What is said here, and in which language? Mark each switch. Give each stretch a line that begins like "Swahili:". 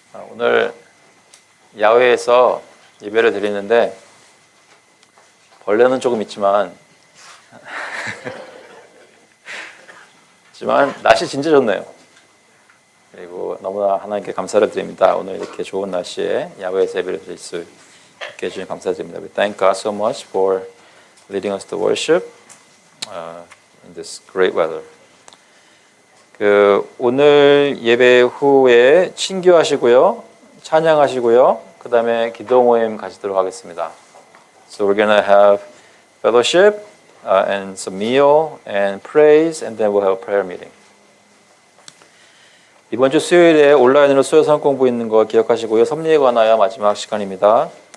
Korean: 오늘 야외에서 예배를 드리는데 벌레는 조금 있지만 날씨 진짜 좋네요. 그리고 너무나 하나님께 감사를 드립니다. 오늘 이렇게 좋은 날씨에 야외에서 예배를 드릴 수 있게 해주신 감사드립니다.
English: We thank God so much for leading us to worship in this great weather.
Korean: 오늘 예배 후에 친교하시고요, 찬양하시고요, 그 다음에 기도 모임 가시도록 하겠습니다.
English: So we're gonna have fellowship and some meal and praise, and then we'll have a prayer meeting.
Korean: 이번 주 수요일에 온라인으로 수요 성경 공부 있는 거 기억하시고요. 섭리에 관하여 마지막 시간입니다.